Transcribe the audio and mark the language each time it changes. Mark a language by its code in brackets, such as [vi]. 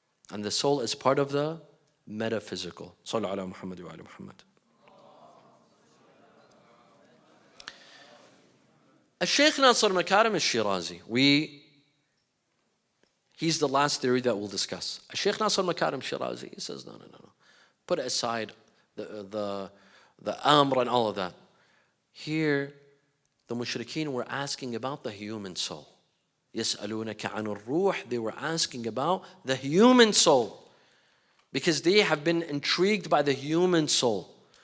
[en] And the soul is part of the metaphysical. [ar] صلوا على محمد وعلى محمد. [en] الشيخ ناصر مكارم الشيرازي, he's the last theory that we'll discuss. الشيخ ناصر مكارم الشيرازي, he says, no. Put aside the amr and all of that. Here, the mushrikeen were asking about the human soul. [ar] يَسْأَلُونَكَ عَنُ الرُّوحِ. [en] They were asking about the human soul. Because they have been intrigued by the human soul.